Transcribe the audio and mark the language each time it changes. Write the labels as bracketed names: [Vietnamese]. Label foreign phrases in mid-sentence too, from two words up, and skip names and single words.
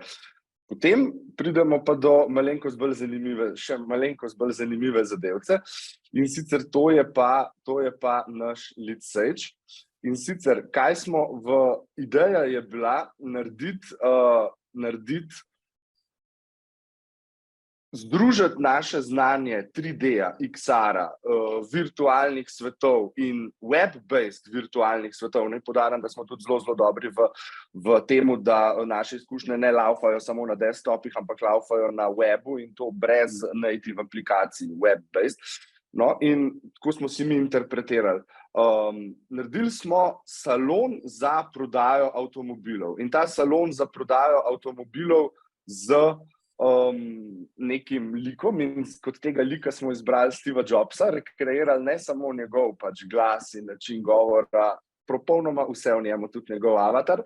[Slovenian] Potem pridemo pa do malenkost bolj zanimive zadevce, in sicer to je pa naš [English] lead sage. [Slovenian] In sicer, kaj smo ideja je bila združiti naše znanje 3D-ja, XR-a, virtualnih svetov in web-based virtualnih svetov. Naj poudarim, da smo tudi zelo dobri v temu, da naše izkušnje ne laufajo samo na desktopih, ampak laufajo na webu, in to brez native aplikacij, web-based. No, in tako smo si mi interpretirali. Naredili smo salon za prodajo avtomobilov, in ta salon za prodajo avtomobilov z nekim likom, in kot tega lika smo izbrali Steva Jobsa, rekreirali ne samo njegov pač glas in način govora, popolnoma vse v njemu, tudi njegov avatar.